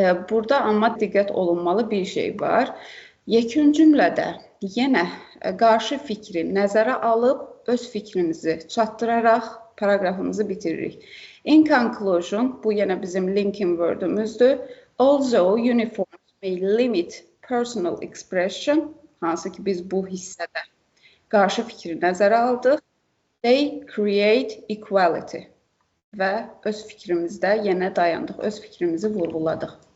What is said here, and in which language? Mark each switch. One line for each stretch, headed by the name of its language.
Azerbaijani: Burada amma diqqət olunmalı bir şey var. Yekun cümlədə yenə qarşı fikri nəzərə alıb öz fikrimizi çatdıraraq paraqrafımızı bitiririk.
English: In conclusion,
Azerbaijani: bu yenə bizim linking word'ümüzdür.
English: Although uniforms may limit personal expression,
Azerbaijani: hansı ki biz bu hissədə qarşı fikri nəzərə aldıq.
English: They create equality.
Azerbaijani: Və öz fikrimizdə yenə dayandıq, öz fikrimizi vurğuladıq.